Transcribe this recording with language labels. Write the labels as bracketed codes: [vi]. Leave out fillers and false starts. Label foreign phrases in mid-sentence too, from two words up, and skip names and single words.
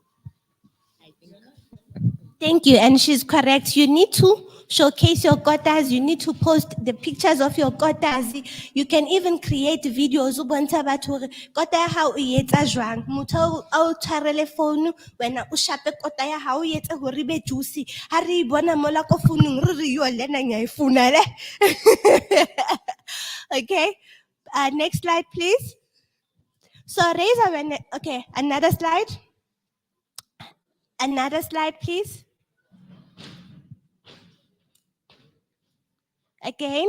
[en] Yeah. Thank you, and she's correct. You need to showcase your kotas. You need to post the pictures of your kotas. You can even create videos. [st] O bontsha batho hore kota ya hao e etsa jwang. Motho a o tshwarele phone wena o shape kota ya hao e etse hore e be juicy. Ha re e bona mola ko founung re re yo le nna nya e founa le. [en] Okay, next slide please. So raise awareness. Okay, another slide. Another slide please. Again.